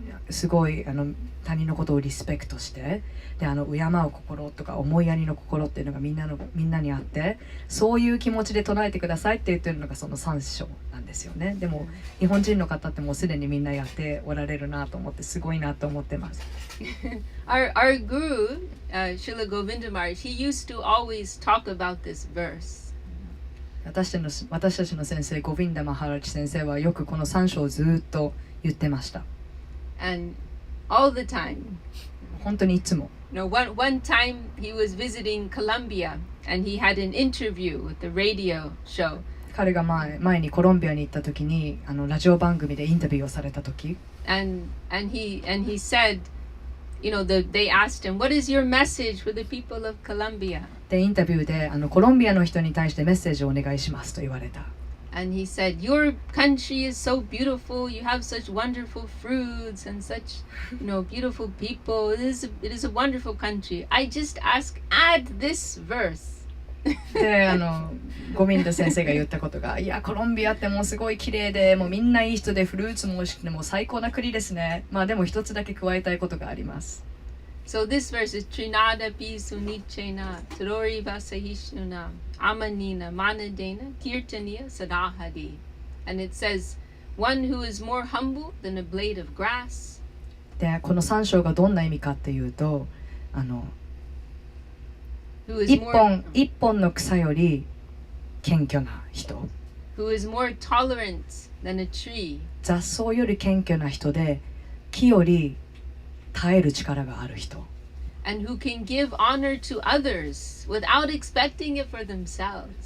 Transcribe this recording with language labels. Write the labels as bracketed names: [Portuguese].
[Japanese] すごい他人のことをリスペクトしてで敬う心とか思いやりの心っていうのがみんなにあって、そういう気持ちで唱えてくださいって言ってるのがその3章なんですよね。でも日本人の方ってもうすでにみんなやっておられるなと思ってすごいなと思ってます。 [English] Our guru, Srila Govinda Maharaj, he used to always talk about this verse. [Japanese] 私たちの先生ゴヴィンダ・マハラチ先生はよくこの3章をずっと言ってました。 [English] And all the time. [Japanese] 本当にいつも。 [English] One time he was visiting Colombia and he had an interview with the radio show. [Japanese] 彼が前にコロンビアに行った時にラジオ番組でインタビューをされた時。 [English] And he said, they asked him, "What is your message for the people of Colombia?" [Japanese] でインタビューでコロンビアの人に対してメッセージをお願いしますと言われた。 [English] And he said, "Your country is so beautiful. You have such wonderful fruits and such, beautiful people. It is a wonderful country. I just add this verse." [Japanese] でゴミンダ先生が言ったことが、いやコロンビアってもうすごい綺麗でもうみんないい人でフルーツも美味しくてもう最高な国ですね。まあでも一つだけ加えたいことがあります。 [English] So this verse is [Sanskrit] Trinada pi sunichena trori vasahishnuna amanina manadena kirtaniya sadahadi. [English] And it says, one who is more humble than a blade of grass. [Japanese] でこの3章がどんな意味かっていうと、 [English] Who is [Japanese] 一本の草より謙虚な人、 [English] who is more tolerant than a tree. [Japanese] 雑草より謙虚な人で、木より耐える力がある人、 [English] And who can give honor to others without expecting it for themselves.